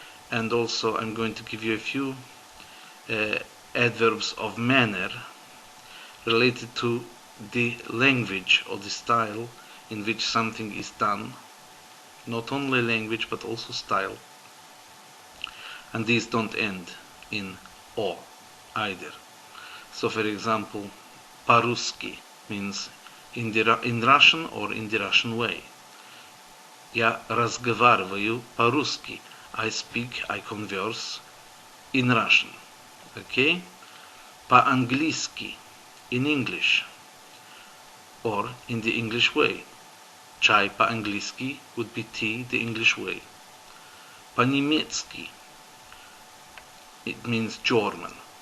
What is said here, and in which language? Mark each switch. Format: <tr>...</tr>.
<en>And also I'm going to give you a few adverbs of manner related to the language or the style in which something is done. Not only language, but also style. And these don't end in o either. So for example, по-русски means in Russian or in the Russian way.</en> <ru>Я разговариваю по-русски.</ru> <en>I speak, I converse in Russian. Okay? По-английски, in English, or in the English way.</en> <ru>Чай по-английски</ru> <en>would be tea the English way. По-немецки, it means German.</en>